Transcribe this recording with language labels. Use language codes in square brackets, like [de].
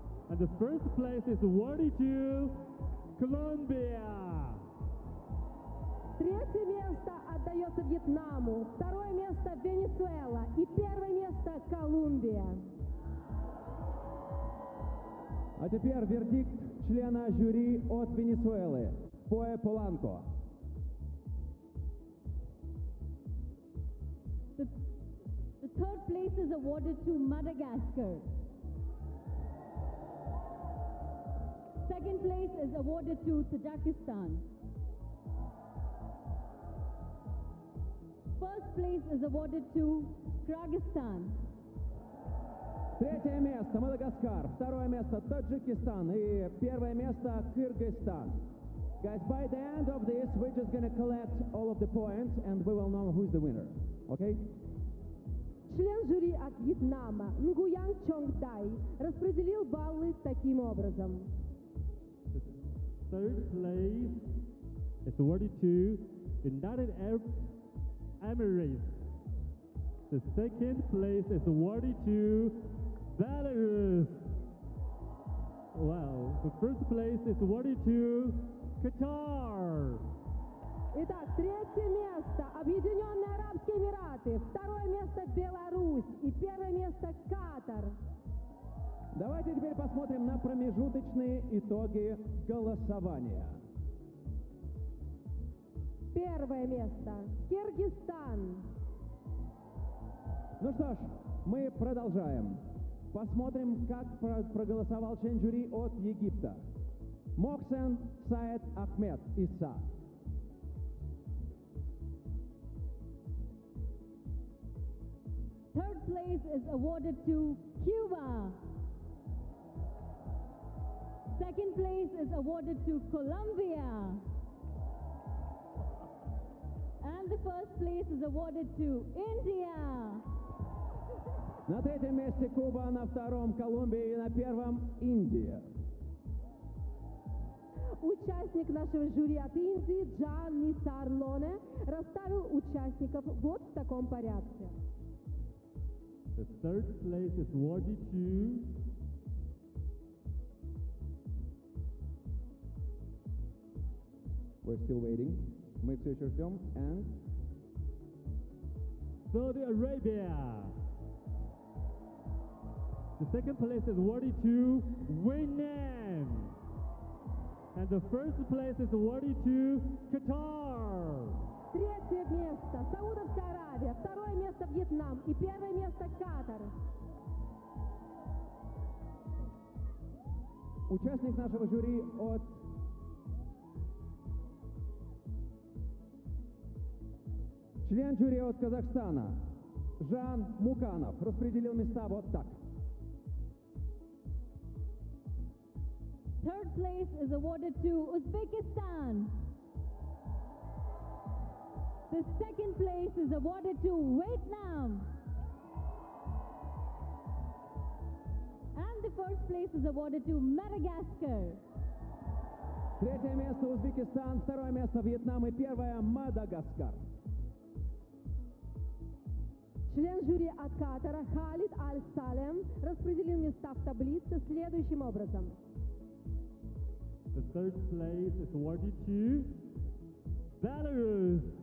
[en] And the first place is awarded to Colombia. [ru] Третье место отдается Вьетнаму, второе место Венесуэла и первое место Колумбия. А теперь вердикт члена жюри от Венесуэлы, Пое Поланко. [en] The third place is awarded to Madagascar. Second place is awarded to Tajikistan. First place is awarded to Kyrgyzstan. [ru] Третье место – Мадагаскар, второе место – Таджикистан и первое место – Кыргызстан. [en] Guys, by the end of this, we're just gonna collect all of the points and we will know who's the winner, okay? [ru] Член жюри от Вьетнама Нгуян Чонг Тай распределил баллы таким образом. [en] Third place is awarded to United Arab Emirates. The second place is awarded to Belarus. Wow, the first place is awarded to Qatar. [ru] Итак, третье место Объединенные Арабские Эмираты, второе место Беларусь и первое место Катар. Давайте теперь посмотрим на промежуточные итоги голосования. Первое место – Кыргызстан. Ну что ж, мы продолжаем. Посмотрим, как проголосовал член жюри от Египта. Мохсен Саид Ахмед Иса. [en] Third place is awarded to Cuba. Second place is awarded to Colombia. And the first place is awarded to India. [ru] На третьем месте Куба, на втором Колумбия и на первом Индия. Участник нашего жюри от Индии Джан Нисар Лоне расставил участников вот в таком порядке. [en] The third place is awarded to We're still waiting. [ru] Мы все еще ждем. [en] And Saudi Arabia. The second place is awarded to Winan. And the first place is awarded to Qatar. [ru] Третье место – Саудовская Аравия, второе место – Вьетнам и первое место – Катар. Участник нашего жюри от Член жюри от Казахстана Жан Муканов распределил места вот так. [en] Third place is awarded to Uzbekistan. The second place is awarded to Vietnam. And the first place is awarded to Madagascar. [ru] Третье место Узбекистан, второе место Вьетнам и первое Мадагаскар. Член жюри от Катара Халид Аль-Салем распределил места в таблице следующим образом. [en] The third place is awarded to Belarus.